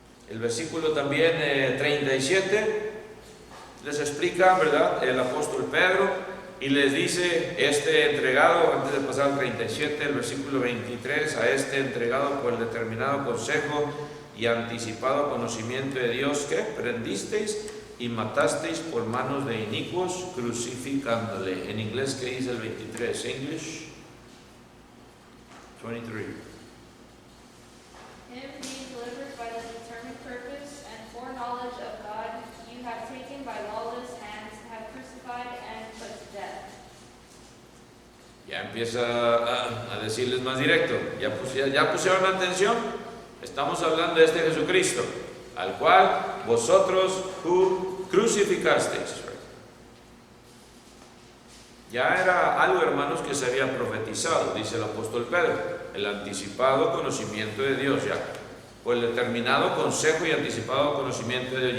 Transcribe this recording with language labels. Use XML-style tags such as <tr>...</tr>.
<es>El versículo también 37 les explica, ¿verdad?, el apóstol Pedro, y les dice: entregado, antes de pasar al 37, el versículo 23, a entregado por el determinado consejo y anticipado conocimiento de Dios, que prendisteis y matasteis por manos de inicuos, crucificándole. En inglés, ¿qué dice el 23?</es> <en>English 23. Him being delivered by the determined purpose and foreknowledge of God, you have taken by lawless hands, have crucified and put to death.</en> <es>Ya empieza a decirles más directo. Ya pusieron atención. Estamos hablando de Jesucristo, al cual vosotros crucificasteis. Ya era algo, hermanos, que se había profetizado, dice el apóstol Pedro, el anticipado conocimiento de Dios, ya por el determinado consejo y anticipado conocimiento de Dios.</es>